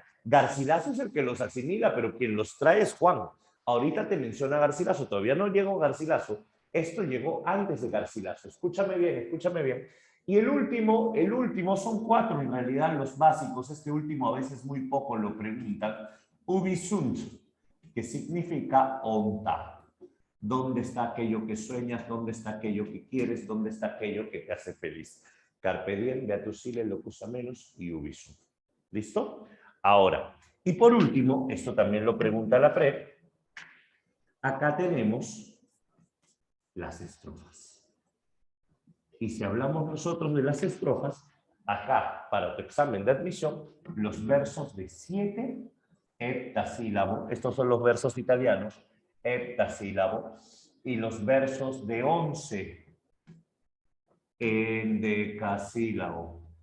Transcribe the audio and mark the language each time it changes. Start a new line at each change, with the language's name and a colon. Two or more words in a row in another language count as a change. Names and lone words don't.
Spanish: Garcilaso es el que los asimila, pero quien los trae es Juan. Ahorita te menciona Garcilaso, todavía no llegó Garcilaso. Esto llegó antes de Garcilaso. Escúchame bien, escúchame bien. Y el último son 4 en realidad los básicos. Este último a veces muy poco lo preguntan.
Latin: Ubi sunt,
Spanish: que significa onta. ¿Dónde está aquello que sueñas? ¿Dónde está aquello que quieres? ¿Dónde está aquello que te hace feliz?
Latin: Carpe diem, Beatus Ile, locus amenus
Spanish: y
Latin: ubi sunt.
Spanish: ¿Listo? Ahora, y por último, esto también lo pregunta la PREP, acá tenemos las estrofas. Y si hablamos nosotros de las estrofas, acá, para tu examen de admisión, los versos de 7 heptasílabos, estos son los versos italianos, heptasílabos, y los versos de 11 endecasílabo.